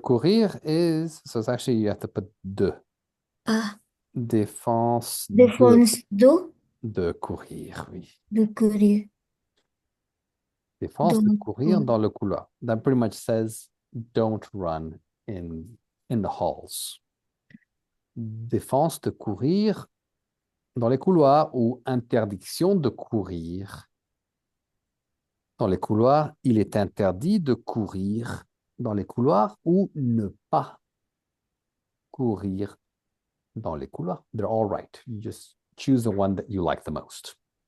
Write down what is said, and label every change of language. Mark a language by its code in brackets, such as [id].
[en] courir is, so it's actually you have to put de. Ah, [fr] Défense défense de courir, oui. de courir. Défense de Donc, courir dans le couloir. [en] That pretty much says don't run in the halls. [fr] Défense de courir dans les couloirs ou interdiction de courir. Dans les couloirs, il est interdit de courir dans les couloirs ou ne pas courir dans les couloirs. [en] They're all right. You just choose the one that you like the most.